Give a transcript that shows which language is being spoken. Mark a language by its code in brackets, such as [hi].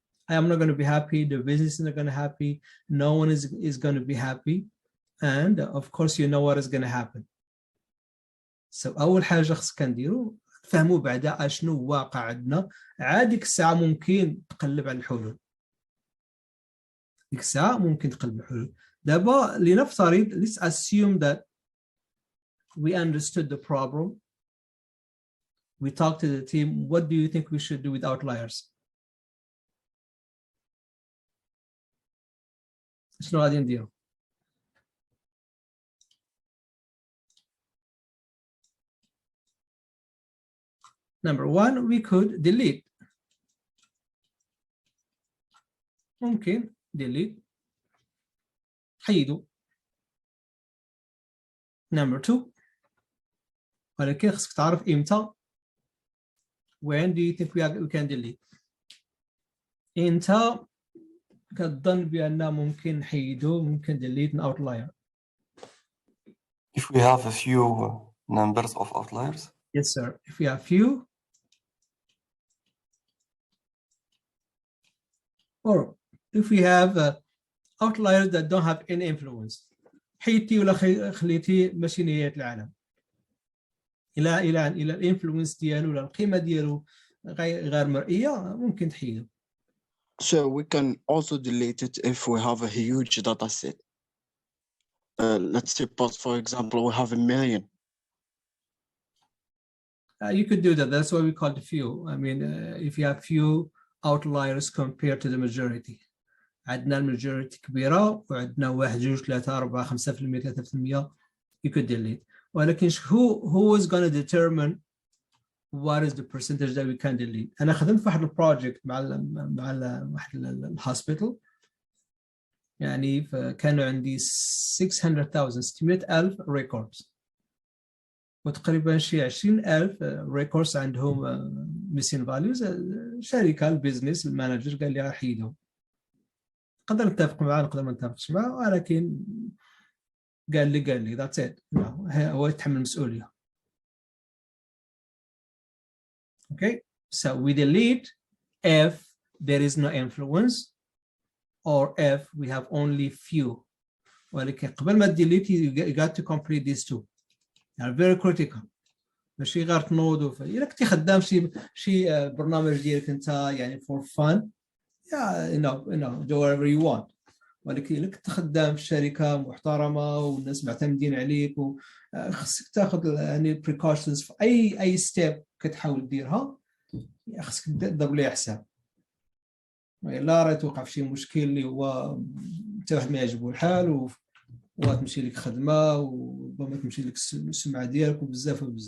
[en] I am not going to be happy, the business is not going to be happy, no one is going to be happy, and of course you know what is going to happen. So [ar] أول حاجة خصك نديرو فهموا بعدا اشنو واقع عندنا، عاد ديك الساعة ممكن تقلب على الحلول. ديك الساعة ممكن تقلب الحلول. دابا لنفترض [en] let's assume that we understood the problem. We talked to the team. What do you think we should do with outliers? [ar] شنو غادي نديرو؟ [en] Number one, we could delete. [ar] ممكن delete حيدوا. [en] Number two, [ar] ولكن خصك تعرف إمتى. [en] When do you think we can delete? [ar] إمتى كتظن بأن ممكن نحيدوا ممكن delete an outlier. [en] If we have a few numbers of outliers. Yes, sir. If we have few, or if we have outliers that don't have any influence. [ar] حيدتي ولا خليتي ماشي نهاية العالم. إلى الانفلونس ديالو ولا القيمة ديالو غير مرئية ممكن تحيدو. [en] So we can also delete it if we have a huge data set. Let's suppose, for example, we have 1 million. You could do that. That's why we call it few. I mean, if you have few outliers compared to the majority. [ar] عندنا الماجوريتي كبيرة وعندنا 1 2 3 4 5% 3%. [en] You could delete. ولكن who is going to determine what is the percentage that we can delete? [ar] أنا خدمت في واحد البروجكت مع واحد الهوسبيتال. يعني كانوا عندي 600,000 ريكوردز وتقريبا شي 20,000 ريكوردز عندهم ميسين فاليوز. شركة البيزنس المانجر قال لي حيدهم. نقدر نتفق معاه نقدر ما نتفقش معاه ولكن قال لي [en] that's it. [ar] هو يتحمل المسؤولية. [en] Okay, so we delete if there is no influence or if we have only few. [ar] ولكن قبل ما [en] delete you got to complete these two. They are very critical. [ar] ماشي غير تنوض إلا كنتي خدام شي برنامج ديالك أنت يعني [en] for fun. Yeah, do whatever you want. [ar] ولكن إلا كنت خدام في شركة محترمة والناس معتمدين عليك وخصك تاخذ يعني precautions في أي step كتحاول ديرها خصك تضرب ليه حساب. إلا راه توقع في شي مشكل اللي هو حتى واحد ما يعجبو الحال وتمشي لك خدمة وربما تمشي لك السمعة ديالك وبزاف.